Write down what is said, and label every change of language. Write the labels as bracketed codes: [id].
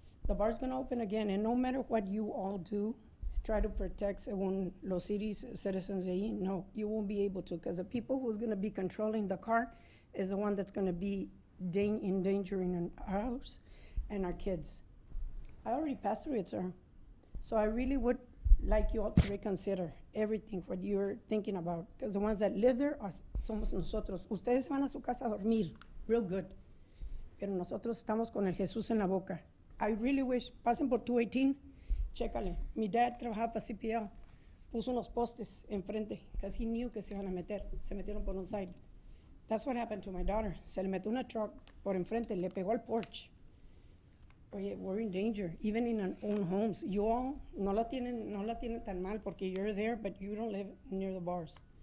[en] The bar's gonna open again, and no matter what you all do, try to protect [es] según los [en] cities, citizens [es] de ahí, [en] no, you won't be able to, because the people who's gonna be controlling the car is the one that's gonna be endangering our house and our kids. I already passed through it, sir. So I really would like you all to reconsider everything, what you're thinking about, because the ones that live there [es] somos nosotros. Ustedes van a su casa a dormir, [en] real good, [es] pero nosotros estamos con el Jesús en la boca. [en] I really wish, [es] pasen por 218, chécale. Mi dad trabajaba para CPL, puso unos postes enfrente, [en] because he knew [es] que se iban a meter, se metieron por un side. [en] That's what happened to my daughter. [es] Se le metió una truck por enfrente, le pegó al porch. [en] Oye, we're in danger, even in our own homes. You all [es] no la tienen tan mal porque [en] you're there, but you don't live near the bars.